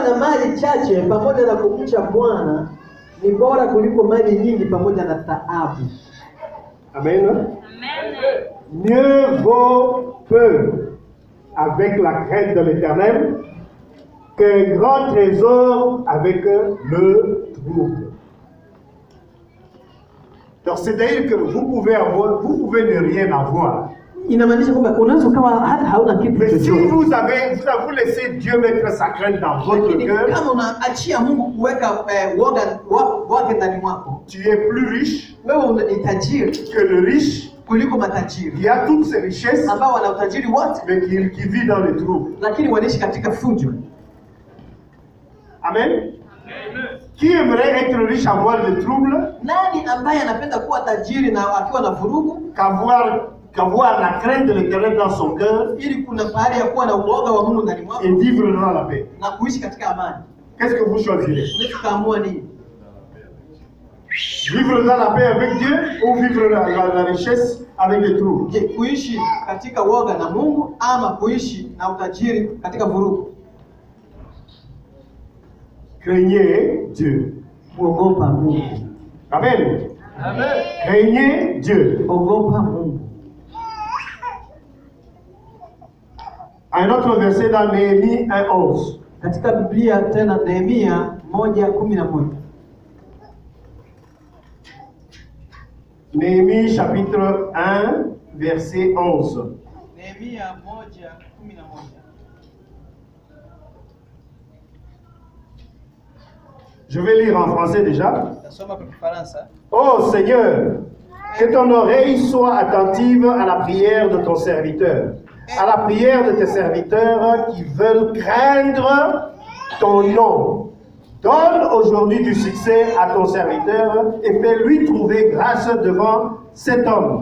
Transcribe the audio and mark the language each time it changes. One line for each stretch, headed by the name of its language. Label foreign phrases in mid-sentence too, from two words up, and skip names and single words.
Swahili: na mali chache pamoja na kumcha Bwana ni bora kuliko mali nyingi pamoja na taabu. Amen. Amen.
French: Mieux vaut peu avec la crainte de l'Éternel qu'un grand trésor avec le trouble. Donc c'est-à-dire que vous pouvez ne rien avoir.
Swahili: Inamaanisha kwamba unaweza ukawa hata hauna kitu
French: Mais si
Swahili: chochote,
French: vous laissé Dieu mettre sa crainte dans votre
Swahili: lakini
French: cœur,
Swahili: kama unaachia Mungu kuweka woga wake ndani mwako,
French: tu es plus riche
Swahili: wewe ni tajiri
French: que le riche
Swahili: kuliko matajiri
French: qui a toutes ses richesses,
Swahili: ambao wana utajiri wote,
French: mais qui vit dans le trouble.
Swahili: lakini wanaishi katika fujo. Amen.
French: Qui aimerait être riche, avoir le trouble,
Swahili: Nani ambaye anapenda kuwa tajiri na akiwa na vurugu,
French: qu'avoir la crainte de l'Éternel dans son cœur
Swahili: ili kuna pahali ya kuwa na uoga wa Mungu ndani mwako
French: et vivre dans la paix.
Swahili: na kuishi katika amani.
French: Qu'est-ce que vous choisirez?
Swahili: Unaweza kaamua nini?
French: Vivre dans la paix avec Dieu ou vivre la richesse avec des trous?
Swahili: Je, kuishi katika uoga na Mungu ama kuishi na utajiri katika vurugu?
French: Craignez Dieu.
Swahili: Ogopa Mungu.
French: Amen.
Swahili: Amen.
French: Craignez Dieu.
Swahili: Ogopa Mungu.
French: Un autre verset dans Néhémie 1:11.
Swahili: Katika Biblia tena Nehemia 1:11.
French: Néhémie chapitre 1 verset 11.
Swahili: Nehemia 1:11.
French: Je vais lire en français déjà.
Swahili: Nasoma kwa Kifaransa.
French: Ô Seigneur, que ton oreille soit attentive à la prière de ton serviteur, à la prière de tes serviteurs qui veulent craindre ton nom. Donne aujourd'hui du succès à ton serviteur et fais-lui trouver grâce devant cet homme.